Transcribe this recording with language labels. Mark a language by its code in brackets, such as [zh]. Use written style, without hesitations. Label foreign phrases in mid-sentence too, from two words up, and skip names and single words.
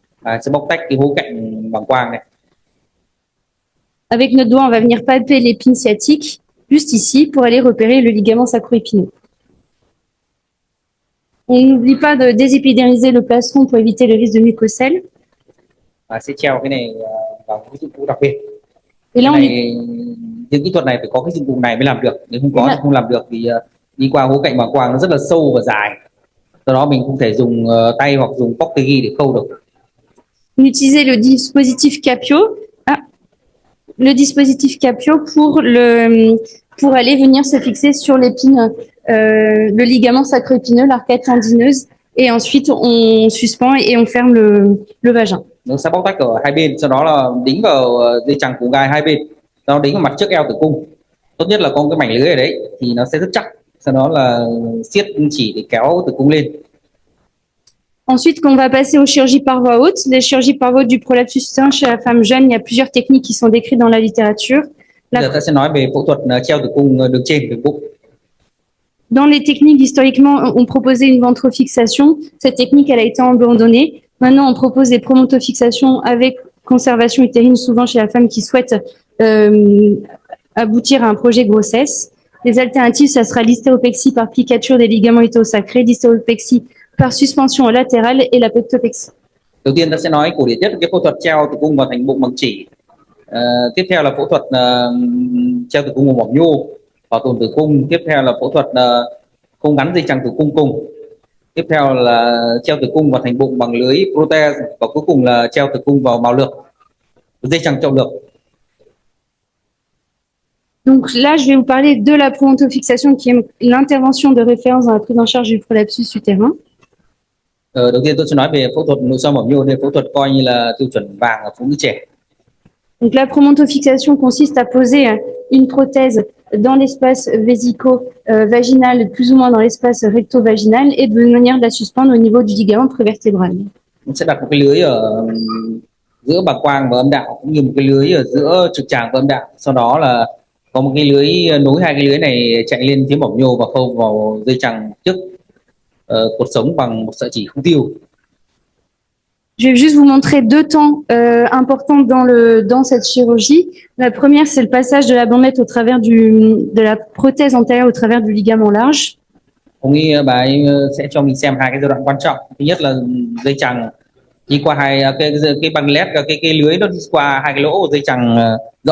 [fr] Avec notre doigt, on va venir palper l'épine sciatique, juste ici, pour aller repérer le ligament sacro-épineux. On n'oublie pas de désépidériser le plastron pour éviter le risque de mucocèle. Et là, [vi] những kỹ thuật này phải có cái dụng cụ này mới làm được, nếu không có thì không làm được, vì đi qua hố cạnh bàng quang nó rất là sâu và dài. Do đó mình không thể dùng tay hoặc dùng Portegi để khâu được. [fr] On utilisait le dispositif Capio. Le dispositif Capio pour aller venir se fixer sur l'épine, le ligament sacro-épineux, l'arcade tendineuse, et ensuite on suspend et on ferme le vagin. [vi] Nó sẽ bóc tách ở hai bên, sau đó là đính vào dây chằng cùng gai hai bên, sau đó đính vào mặt trước eo tử cung. Tốt nhất là có cái mảnh lưới ở đấy thì nó sẽ rất chắc. Sau đó là siết chỉ để kéo tử cung lên. [fr] Ensuite, qu'on va passer aux chirurgies par voie haute. Les chirurgies par voie haute du prolapsus utérin chez la femme jeune, il y a plusieurs techniques qui sont décrites dans la littérature. [vi] Giờ ta sẽ nói về phẫu thuật treo tử cung đường trên đường bụng. [fr] Dans les techniques, historiquement, on proposait une ventrofixation. Cette technique, elle a été abandonnée. Maintenant, on propose des promontofixations avec conservation utérine, souvent chez la femme qui souhaite aboutir à un projet de grossesse. Les alternatives, ça sera l'hystéropexie par piqûre des ligaments iliaco-sacrés, l'hystéropexie par suspension latérale et la pectopexie. [vi] Đầu tiên ta sẽ nói cổ điển nhất cái phẫu thuật treo tử cung vào thành bụng bằng chỉ. Tiếp theo là phẫu thuật treo tử cung bằng mỏng nhô, bảo tồn tử cung. Tiếp theo là phẫu thuật không gắn dây chằng tử cung cùng. Tiếp theo là treo tử cung vào thành bụng bằng lưới protège, và cuối cùng là treo tử cung vào mào lược, dây chằng trọng lược. [fr] Donc là, je vais vous parler de la promontofixation, qui est l'intervention de référence dans la prise en charge du prolapsus utérin. [vi] Đầu tiên tôi sẽ nói về phẫu thuật nội soi mỏng nhô, đây phẫu thuật coi như là tiêu chuẩn vàng ở phụ nữ trẻ. [fr] Donc la promontofixation consiste à poser une prothèse dans l'espace vésico-vaginal, plus ou moins dans l'espace recto-vaginal, et de venir la suspendre au niveau du ligament prévertébral. [vi] Mình sẽ đặt một cái lưới ở giữa bàng quang và âm đạo, cũng như một cái lưới ở giữa trực tràng và âm đạo. Sau đó là có một cái lưới nối hai cái lưới này chạy lên phía mỏng nhô và khâu vào dây chằng trước cột sống bằng một sợi chỉ không tiêu. [fr] Je vais juste vous montrer deux temps importants dans cette chirurgie. La première, c'est le passage de la bambette au travers de la prothèse antérieure au travers du ligament large. [vi] Ông ấy bà ấy sẽ cho mình xem hai cái giai đoạn quan trọng. Thứ nhất là dây chằng đi qua hai cái băng led, cái lưới nó đi qua hai cái lỗ của dây chằng rộng.